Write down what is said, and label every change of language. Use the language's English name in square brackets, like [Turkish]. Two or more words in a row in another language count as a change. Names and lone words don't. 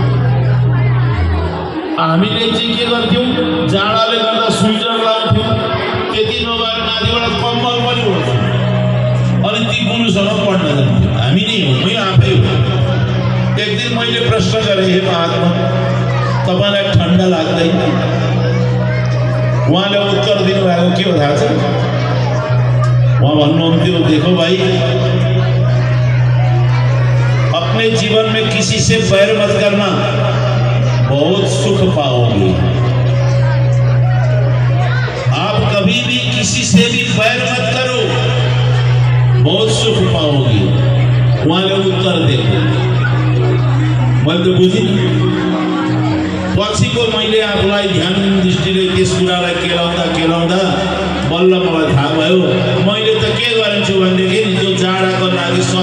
[Nepali] हामीले चाहिँ के गर्थ्यौँ, जाडाले गर्दा स्वेटर लाउँथ्यौँ, त्यति नभएर माथिबाट कम्बल पनि ओढ्थ्यौँ, अनि ती गुरुसँग पढ्न जान्थ्यौँ। हामी नै हो, मै आफै हो। एक दिन मैले प्रश्न गरेँ, हे महात्मा तपाईँलाई ठन्डा लाग्दैन? उहाँले उत्तर दिनुभएको के हो थाहा छ? वहाँ भन्नुहुन्थ्यो, [Hindi] देखो भाई, अपने जीवन में किसी से बैर मत करना, बहुत सुख पाओगे। आप कभी भी किसी से भी बैर मत करो, बहुत सुख पाओगे। [Nepali] उहाँले उत्तर दिए। मैले त बुझिन। पछिको मैले आफूलाई ध्यान दृष्टिले त्यस कुरालाई केलाउँदा बल्ल मलाई थाहा भयो मैले त के गरिन्छु भनेदेखि जो जाडाको लागि